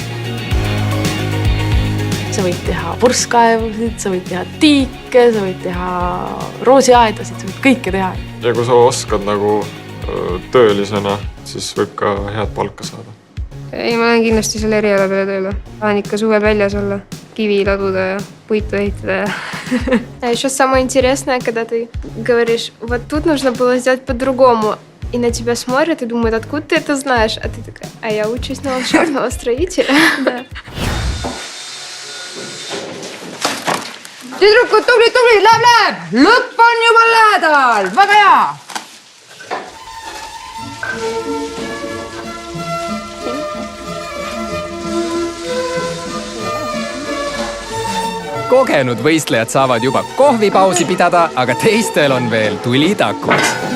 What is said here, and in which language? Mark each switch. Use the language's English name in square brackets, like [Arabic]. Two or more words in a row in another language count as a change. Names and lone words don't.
[Estonian] Sa võid teha purskkaevusid, sa võid teha tiike, sa võid teha roosiaedasid, sa võid kõike teha. Ja kui sa oskad töölisena, siis võib ka head palka saada. Ei, ma olen kindlasti selle eriala peale tööle. Tahan ikka suvel väljas olla, kivi laduda ja puitu ehitada. [Russian] А еще самое интересное, когда ты говоришь, вот тут нужно было сделать по-другому, и на тебя смотрят и думают, откуда ты это знаешь, а ты такая, а я учусь на ландшафтного строителя. [Estonian] Tüdrukud, tubli, läheb! Lõpp on juba lähedal! Väga hea! Kogenud võistlejad saavad juba kohvipausi pidada, aga teistel on veel tuli takus.